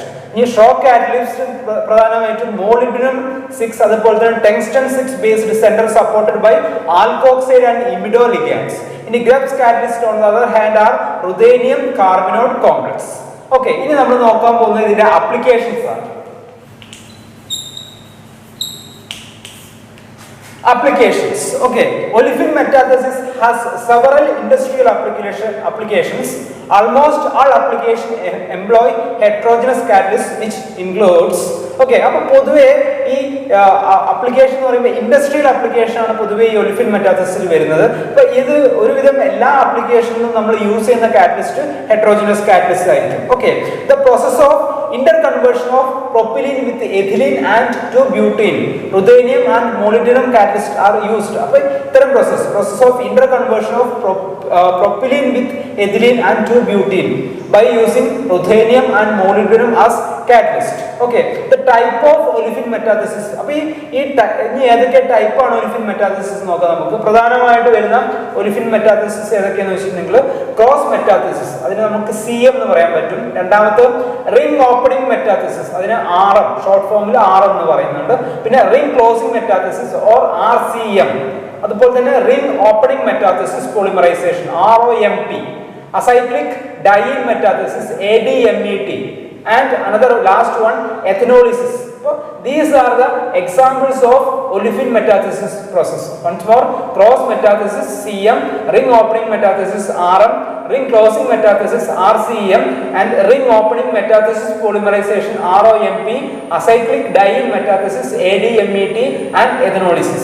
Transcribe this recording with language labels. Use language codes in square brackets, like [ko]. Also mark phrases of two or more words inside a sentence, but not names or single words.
[en] ഈ Schrock catalyst പ്രധാനമായിട്ടും മോളിബ്ഡിനം 6 [ml] അതുപോലെ തന്നെ [en] tungsten 6 based center supported by alkoxide and imido ligands. ഇനി Grubbs catalyst on the other hand are ruthenium carbonate complex. [ml] ഓക്കെ, ഇനി നമ്മൾ നോക്കാൻ പോകുന്നത് ഇതിന്റെ ആപ്ലിക്കേഷൻസ് ആണ്. [en] Applications. Okay, olefin metathesis has several industrial applications. Almost all applications employ heterogeneous catalysts, which includes. [ml] Okay, അപ്പോൾ പൊതുവെ ഈ ആപ്ലിക്കേഷൻ എന്ന് പറയുമ്പോൾ [en] industrial application [ml] ആണ് പൊതുവെ ഈ [en] olefin metathesis [ml] വരുന്നത്. അപ്പോൾ ഇത് ഒരുവിധം എല്ലാ ആപ്ലിക്കേഷനിലും നമ്മൾ യൂസ് ചെയ്യുന്ന കാറ്റലിസ്റ്റ് [en] heterogeneous catalyst [ml] ആയിരിക്കും. ഓക്കെ, [en] the process of interconversion of propylene with ethylene and to butene, ruthenium and molybdenum catalyst are used. [ml] അപ്പോൾ ഇത്തരം [en] process of interconversion of propylene with ethylene and to butene by using ruthenium and molybdenum as catalyst. Okay, the type of olefin metathesis. [ml] അപ്പോൾ ഈ ഏതൊക്കെ ടൈപ്പ് ആണ് [en] olefin metathesis [ml] നോക്കാം നമുക്ക്. പ്രധാനമായിട്ട് വരുന്ന [en] olefin metathesis [ml] ഏതൊക്കെയാണെന്ന് വെച്ചിട്ടുണ്ടെങ്കിൽ [en] cross metathesis, [ml] അതിന് നമുക്ക് CM എന്ന് പറയാൻ പറ്റും. രണ്ടാമത്തെ [en] ring opening metathesis, [ml] അതിന് RM [en] short form [ml] RM എന്ന് പറയുന്നുണ്ട്. [en] പിന്നെ ring closing metathesis or RCM. [ml] അതുപോലെ തന്നെ [en] ring opening metathesis polymerization ROMP. acyclic dyeing metathesis ADMET. And another last one, ethanolysis. So these are the examples of olefin metathesis process. Once more, cross metathesis CM, ring opening metathesis RM, ring closing metathesis RCM, and ring opening metathesis polymerization ROMP, acyclic dyeing metathesis ADMET, and ethanolysis.